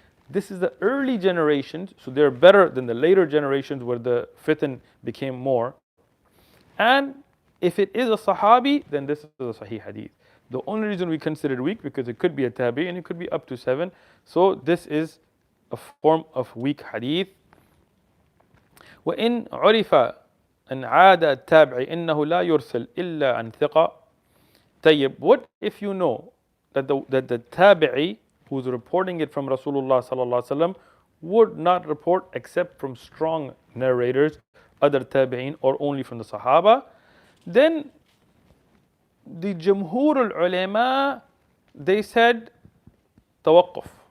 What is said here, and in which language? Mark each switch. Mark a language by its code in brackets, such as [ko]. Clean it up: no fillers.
[en] This is the early generations, so they're better than the later generations where the fitan became more. And if it is a sahabi, then this is a sahih hadith. The only reason we consider it weak because it could be a tabi and it could be up to 7. So this is a form of weak hadith. [ar] وإن عرف أن عاد التابعي إنه لا يرسل إلا عن ثقة. طيب, [en] what if you know that the tabi'i who's reporting it from Rasulullah sallallahu alaihi wasallam would not report except from strong narrators, other tabi'in, or only from the Sahaba? Then the Jumhur al-Ulama, they said tawaqquf.